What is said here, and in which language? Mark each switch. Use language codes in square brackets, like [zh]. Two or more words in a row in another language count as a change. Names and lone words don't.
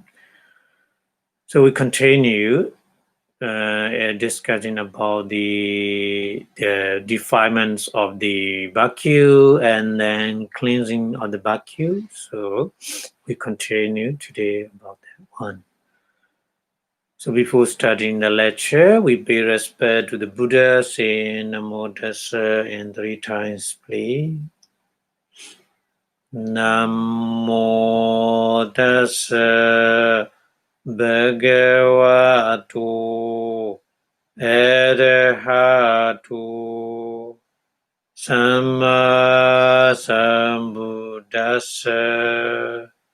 [en] So we continue discussing about the defilements of the Bhakyu and then cleansing of the Bhakyu. So we continue today about that one. So before starting the lecture, we pay respect to the Buddha, saying [pi] Namo Tassa [en] and 3 times, please. [pi] Namo Tassa Bhagavato Arahato Samma Sambuddhassa.